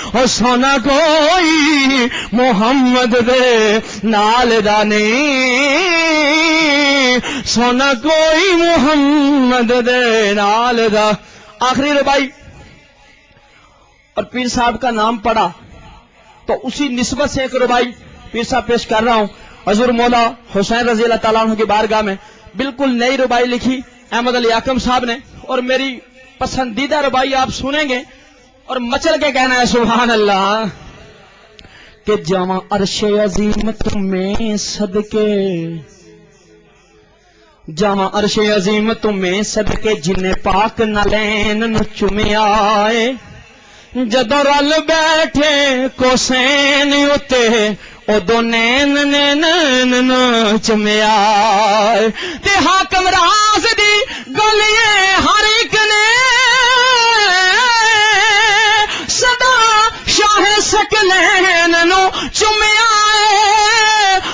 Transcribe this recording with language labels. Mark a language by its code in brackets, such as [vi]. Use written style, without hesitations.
[pa] او سونا کوئی محمد دے نال رانے. سونا کوئی محمد دے نال دا. [ur] آخری ربائی اور پیر صاحب کا نام پڑا تو اسی نسبت سے ایک ربائی پیر صاحب پیش کر رہا ہوں. حضور مولا حسین رضی اللہ تعالیٰ عنہ کی بارگاہ میں بالکل نئی ربائی لکھی احمد علی حاکم صاحب نے، اور میری پسندیدہ ربائی آپ سنیں گے اور مچل کے کہنا ہے سبحان اللہ. [pa] کہ جاواں عرش عظیم تمہیں صدقے، جاواں عرش عظیم تمہیں صدقے، جن پاک نالین نو چومیا اے. جدو رل بیٹھے کوسین اتے ادو نین نین نو چومیا اے. تے حاکم راز دی گلیے ہر ایک نے صدا شاہ سکلین نو چومیا اے.